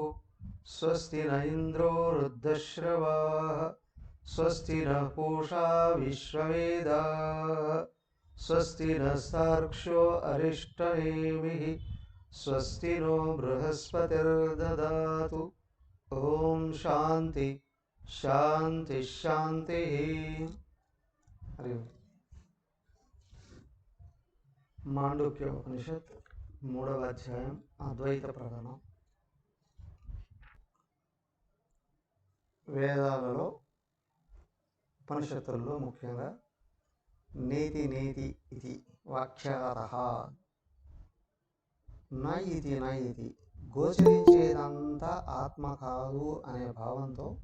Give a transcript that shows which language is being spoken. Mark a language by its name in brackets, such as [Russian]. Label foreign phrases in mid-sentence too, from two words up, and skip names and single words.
[Sanskrit] स्वस्ति न इन्द्रो वृद्धश्रवाः स्वस्ति नः पूषा विश्ववेदाः स्वस्ति नस्तार्क्ष्यो अरिष्टनेमिः स्वस्ति नो बृहस्पतिर्ददातु। ओम शांति शांति शांतिः। हरि ओम। [Telugu] మాండూక్యోపనిషత్ 3వ అధ్యాయం అద్వైత ప్రకరణం. వేదాలలో ఉపనిషత్తుల్లో ముఖ్యంగా [Sanskrit] నేతి నేతి [Telugu] ఇది వాక్యారః నా ఇది గోచరించేదంతా ఆత్మ కాదు అనే భావంతో